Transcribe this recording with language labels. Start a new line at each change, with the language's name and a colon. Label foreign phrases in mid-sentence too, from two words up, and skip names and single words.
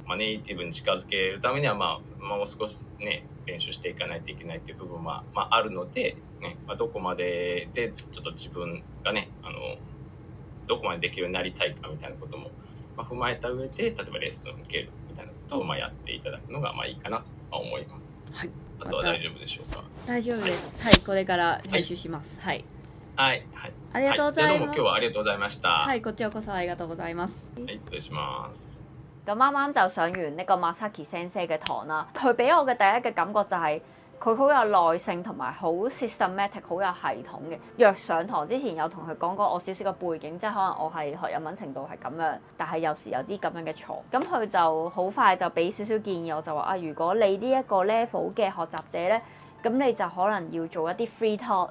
Japanese: ネイティブに近づけるためにはもう少しね練習していかないといけないっていう部分はあるので、ねどこまででちょっと自分がねどこまでできるようになりたいかみたいなことも踏まえた上で例えばレッスンを受けるみたいなことをやっていただくのがいいかなと思います。あとは大丈夫でしょうか？大丈夫です。これから練習します。ありがとうございます。どうも今日はありがとうございました。こちらこそありがとうございます。失禮します。
Cantonese: 咁啱啱就上完呢個 Masaki 先生嘅堂啦，佢俾我嘅第一嘅感覺就係佢好有耐性同埋好 systematic 好有系統嘅。若上堂之前有同佢講過我少少嘅背景，即係可能我係學日文程度係咁樣，但係有時有啲咁樣嘅錯，咁佢就好快就俾少少建議我，就話啊，如果你呢一個 level 嘅學習者咧，咁你就可能要做一啲
English: free talk。